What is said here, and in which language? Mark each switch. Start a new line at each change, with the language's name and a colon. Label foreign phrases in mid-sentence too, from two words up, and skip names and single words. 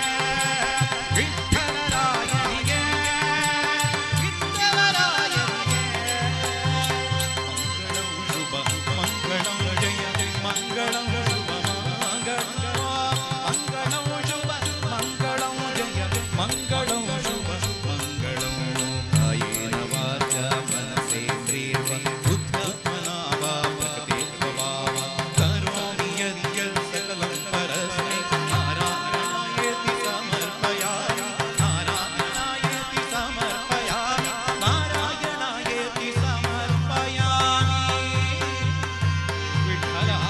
Kannada: ವಿಠಲರಾಯನಿಗೆ ವಿಠಲರಾಯನಿಗೆ
Sanskrit: ಮಂಗಳಂ ಶುಭ ಮಂಗಳಂ ಜಯ ಮಂಗಳಂ ಶುಭ ಮಂಗಳಂ ಶುಭ ಮಂಗಳಂ ಜಯ ಮಂಗಳಂ ಶುಭ ಮಂಗಳಂ ಕಾಯೇನ ವಾಚ ಮನಸೇಂದ್ರಿಯರ್ವ ಬುದ್ಧಾತ್ಮನಾ ವಾ ಪ್ರಕೃತಿರ್ವ ಭಾವ ಕರೋಮಿ ಯದ್ಯತ್ ಸಕಲಂ ಪರಸ್ಮೈ ನಾರಾಯಣಾಯೇತಿ ಸಮರ್ಪಯಾಮಿ ನಾರಾಯಣಾಯೇತಿ ಸಮರ್ಪಯಾಮಿ ನಾರಾಯಣಾಯೇತಿ ಸಮರ್ಪಯಾಮಿ ವಿಠಲ